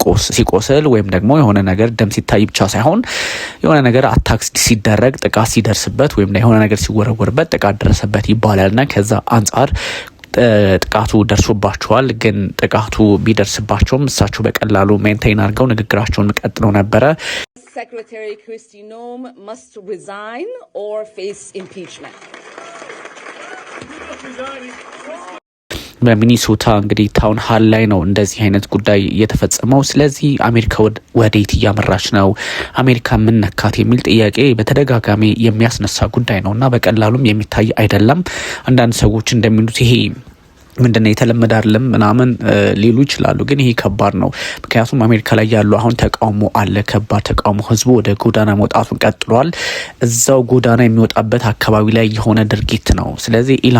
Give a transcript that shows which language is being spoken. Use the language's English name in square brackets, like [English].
[Amharic] ሲቆስል ወይም ደግሞ የሆነ ነገር ደም ሲታይ ብቻ ሳይሆን የሆነ ነገር አታክ ሲደረግ ጥቃት ሲደርስበት ወይም የሆነ ነገር ሲወረወርበት ጥቃት ደረሰበት ይባላልና ከዛ አንጻር ጥቃቱ ደርሶባቸዋል። ግን ጥቃቱ ቢደርስባቸውም እሳቸው በቀላሉ ሜንቴን አድርገው ንግግራቸውን ቀጥለው ነበረ። [English] Secretary Kristi Noem must resign or face impeachment. [Amharic] በሚኒሶታ እንግዲህ ታውን ሀል ላይ ነው እንደዚህ አይነት ጉዳይ የተፈጸመው። ስለዚህ አሜሪካ ወዴት እያመራች ነው? አሜሪካ ምን ነካት የሚል ጥያቄ በተደጋጋሚ የሚያስነሳ ጉዳይ ነውና በቀላሉም የሚታይ አይደለም። አንዳንድ ሰዎች እንደሚሉት ይሄ ምንድነው የተለመደ አይደለም ምናምን ሊሉ ይችላሉ። ግን ይሄ ከባድ ነው። ምክንያቱም አሜሪካ ላይ ያለው አሁን ተቃውሞ አለ፣ ከባድ ተቃውሞ። ህዝቡ ወደ ጎዳና መውጣቱን ቀጥሏል። እዛው ጎዳና የሚወጣበት አካባቢ ላይ የሆነ ድርጊት ነው። ስለዚህ